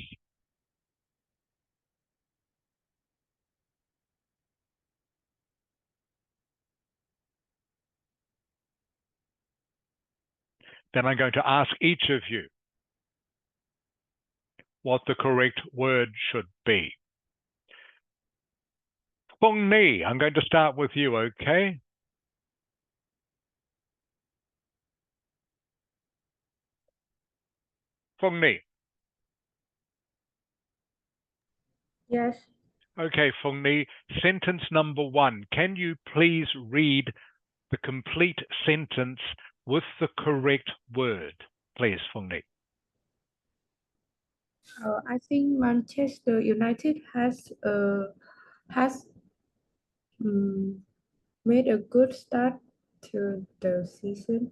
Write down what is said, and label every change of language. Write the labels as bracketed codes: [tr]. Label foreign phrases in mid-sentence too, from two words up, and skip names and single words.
[en] Then I'm going to ask each of you what the correct word should be. Phung Ni, I'm going to start with you, okay? Phung Ni. Yes. Okay, Phung Ni, sentence number 1. Can you please read the complete sentence with the correct word? Please, Phung Ni. I think Manchester United has made a good start to the season.